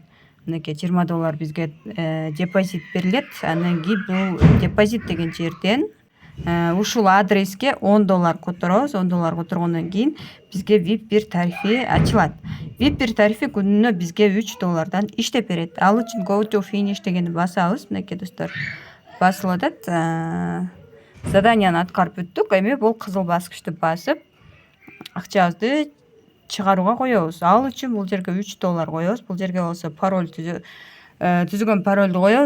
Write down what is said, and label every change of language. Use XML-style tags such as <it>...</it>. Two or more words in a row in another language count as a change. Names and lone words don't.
<ky>Мынакей $20 бизге депозит берилет. Андан кийин бул депозит деген жерден ушул адреске $10 которобуз. $10 которгондон кийин бизге VIP 1 тарифи ачылат. VIP 1 тарифи күнүнө бизге $3 иштеп берет. Ал үчүн</ky> <en>go to finish</en> <ky>дегенди басабыз. Мынакей достор, басылып атат. Заданияны аткарып бүттүк. Эми бул кызыл баскычты басып акчабызды чыгарууга коебуз. Ал үчүн бул жерге $3 коебуз. Бул жерге болсо пароль түзүгөн паролду коебуз.</ky>